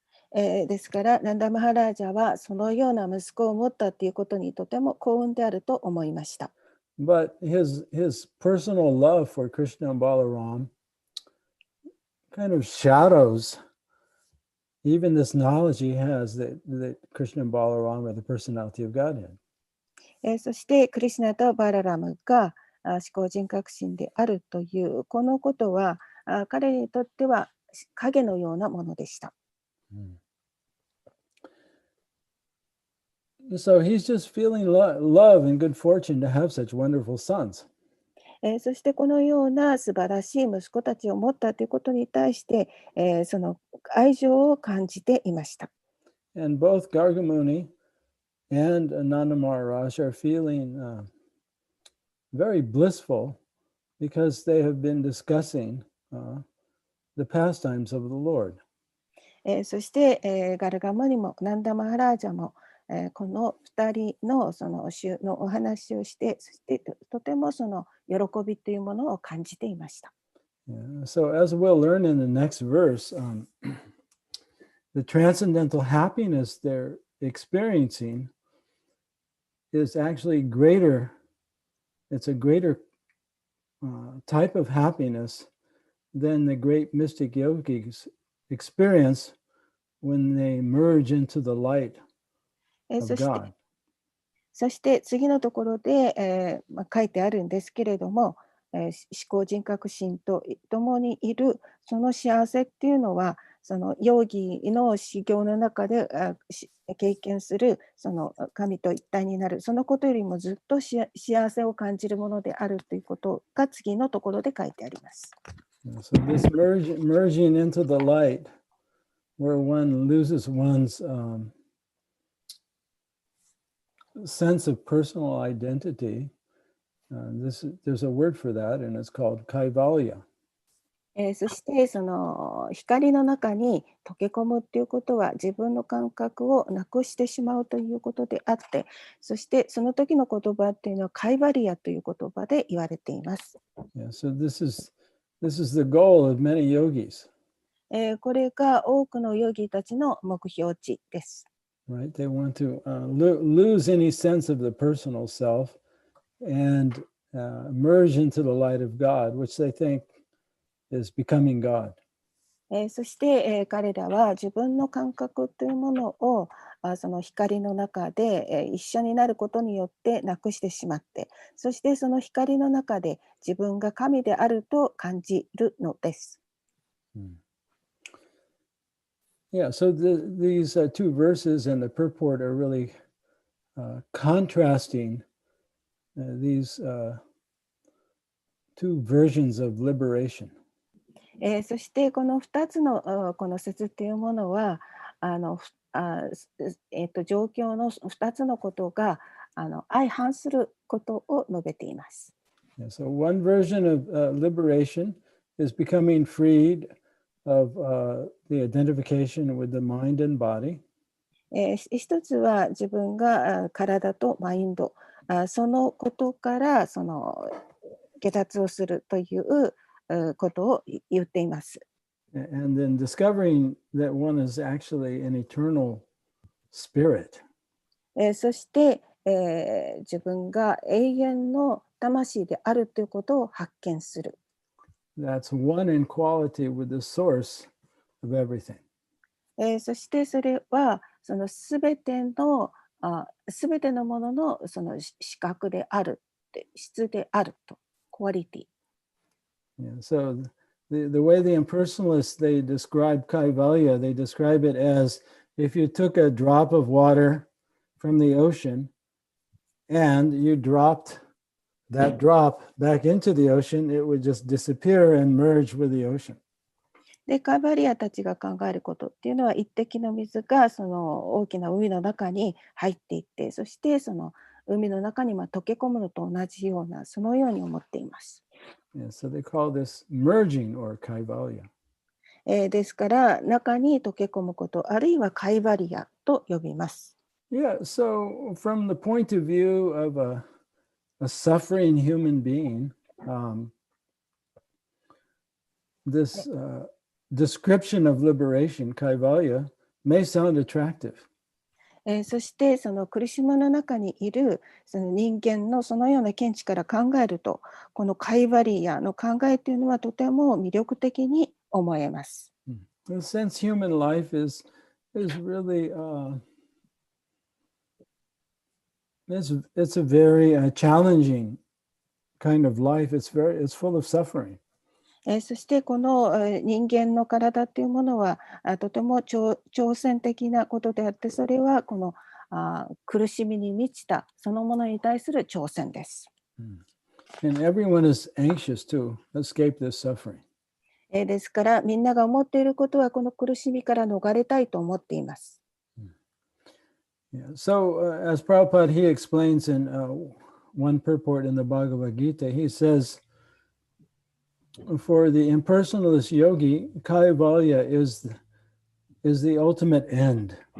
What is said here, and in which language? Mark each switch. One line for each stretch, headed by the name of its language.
Japanese: ですからナンダマハラージャはそのような息子を持ったということにとても幸運であると思いました。
English: But his personal love for Krishna and Balaram kind of shadows even this knowledge he has that Krishna and Balaram are the personality of Godhead.
Japanese: そしてクリシュナとバララムが思考人格心であるというこのことは彼にとっては影のようなものでした。
English: So he's just feeling love and good fortune to have such wonderful sons.
Japanese: そしてこのような素晴らしい息子たちを持ったということに対して、その愛情を感じていました。
English: And both Gargamuni and Nanda Maharaj are feeling very blissful because they have been discussing the pastimes of the Lord.
Japanese: そして、ガルガムニもナンダマハラージャも、この2人のそのお話をして、そしてとてもその喜びというものを感じていました。
English: Yeah. So as we'll learn in the next verse, the transcendental happiness they're experiencing is actually greater. It's a greater type of happiness than the great mystic yogis experience when they merge into the light of
Japanese: そして
English: God.
Japanese: そして次のところで、書いてあるんですけれども、思考人格心と共にいるその幸せっていうのは、そのヨーギの修行の中で経験するその神と一体になる、そのことよりもずっと幸せを感じるものであるということが次のところで書いてあります。
English: So this merging into the light, where one loses one's sense of personal identity, there's a word for that, and it's called kaivalya.
Japanese: そしてその光の中に溶け込むっていうことは自分の感覚をなくしてしまうということであって、そしてその時の言葉っていうのはカイバリアという言葉で言われています。
English: Yeah, so this is the goal of many yogis.
Japanese: これが多くのヨギたちの目標値です。
English: Right? They want to lose any sense of the personal self and merge into the light of God, which they think is becoming God.
Japanese: そして、彼らは自分の感覚というものをその光の中で、一緒になることによってなくしてしまって、そしてその光の中で自分が神であると感じるのです。
English: Yeah, so these two verses and the purport are really contrasting these two versions of liberation.
Japanese: そしてこの2つのこの説というものは状況の2つのことが相反することを述べています。
English: Yeah, so one version of liberation is becoming freed of the identification with the mind and body.
Japanese: 一つは自分が体とマインド、そのことからその下脱をするということを言っています。
English: And then discovering that one is actually an eternal spirit.
Japanese: そして、自分が永遠の魂であるということを発見する。
English: That's one in quality with the source of everything.
Japanese: そしてそれはそのすべてのもののその資格である、質であると、quality。
English: Yeah, so the way the impersonalists, they describe kaivalya, they describe it as if you took a drop of water from the ocean and you dropped that drop back into the ocean, it would just disappear and merge with the ocean.
Japanese: でカイバリアたちが考えることっていうのは、一滴の水がその大きな海の中に入っていって、そしてその海の中に溶け込むのと同じような、そのように思っています。
English: Yeah, so they call this merging or kaivalya.
Japanese: ですから中に溶け込むこと、あるいはカイバリアと呼びます。
English: Yeah, so from the point of view of a suffering human being, this description of liberation, kaivalya, may sound attractive.
Japanese: そしてその苦しみの中にいるその人間のそのような見地から考えると、このカイバリアの考えというのはとても魅力的に思えます。
English: Since human life is really it's a very challenging kind of life. It's full of suffering.
Japanese: そしてこの人間の体というものはとても挑戦的なことであって、それはこの苦しみに満ちたそのものに対する挑戦です。
English: And everyone is anxious to escape this suffering.
Japanese: ですからみんなが思っていることはこの苦しみから逃れたいと思っています。
English: Yeah. So as Prabhupada, he explains in one purport in the Bhagavad Gita, he says, for the impersonalist yogi, kaivalya is the ultimate end.